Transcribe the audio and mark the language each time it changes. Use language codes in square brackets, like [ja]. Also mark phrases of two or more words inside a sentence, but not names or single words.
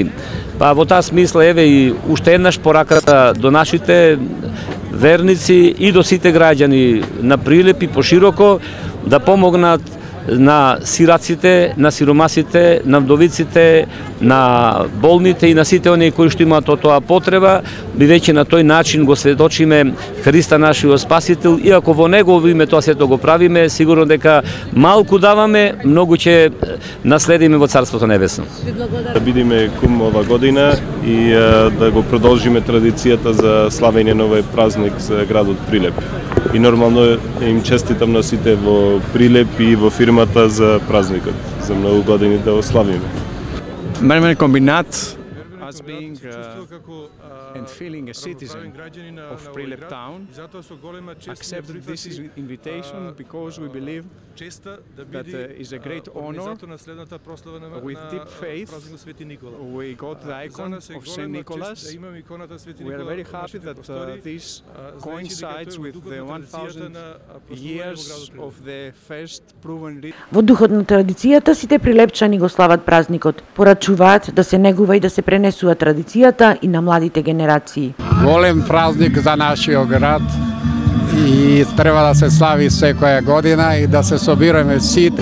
[mk] Па во таа смисла еве и уште еднаш пораката до нашите верници и до сите граѓани на Прилеп и пошироко да помогнат на сираците, на сиромасите, на вдовиците, на болните и на сите оние кои што имаат тоа потреба, бидејќи на тој начин го сведочиме Христа нашиот Спасител, и ако во Негово име тоа сето го правиме, сигурно дека малку даваме, многу ќе наследиме во Царството Небесно. Да бидеме кум ова година и да го продолжиме традицијата за славење на овој празник за градот Прилеп. И нормално им честитам на сите во Прилеп и во фирмата за празникот, за многу години да го славиме. [en] Mermer Kombinat, as being and feeling a citizen of Prilep town, accepted this invitation because we believe that is a great honor. With deep faith, we got the icon of Saint Nicholas. We are very happy that this coincides with the 1000 years of the first proven. [mk] Во духот на традицијата сите прилепчани го слават празникот, порачуваат да се негува и да се пренесува традицијата и на младите генерации. Голем празник за нашиот град и треба да се слави секоја година и да се собираме сите.